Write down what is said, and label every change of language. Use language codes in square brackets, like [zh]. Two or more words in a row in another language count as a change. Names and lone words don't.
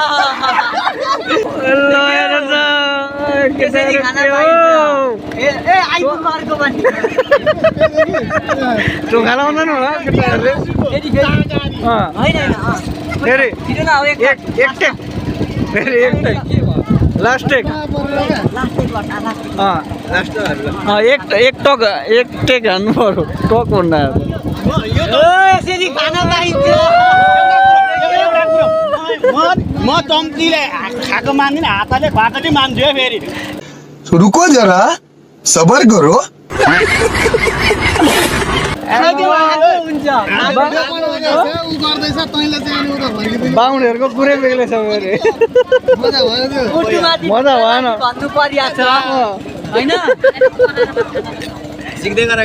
[ne] चोखा लाउँदैन होला केटाहरूले फेरि एक टेक फेरि एक टेक [en] last take [ne] एक टेक हान्नु पर्यो टक भन्दा यसरी खाना पाइन्छ म चम्चीले खाएको मान्दिनँ हातले खुवाएको मान्छु है फेरि [hi] रुको जरा सबर करो [ne] बाहुनहरूको कुरै बेग्लै छ फेरि मजा भएन भन्नु परिहाल्छ होइन सिक्दै गर